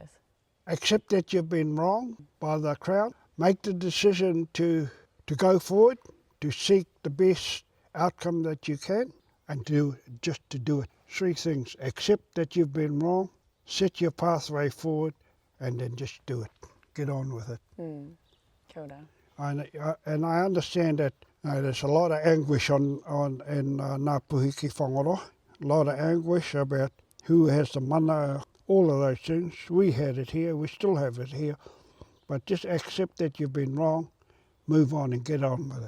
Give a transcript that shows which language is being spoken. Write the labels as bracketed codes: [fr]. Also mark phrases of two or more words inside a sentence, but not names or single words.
[en] Accept that you've been wrong by the Crown. Make the decision to go forward, to seek the best outcome that you can, and just to do it. 3 things. Accept that you've been wrong, set your pathway forward, and then just do it. Get on with it. [mi] Kia ora. [en] And I understand that there's a lot of anguish in Ngā Puhiki Whangaroa. A lot of anguish about who has the mana, all of those things. We had it here, we still have it here. But just accept that you've been wrong, move on and get on with it.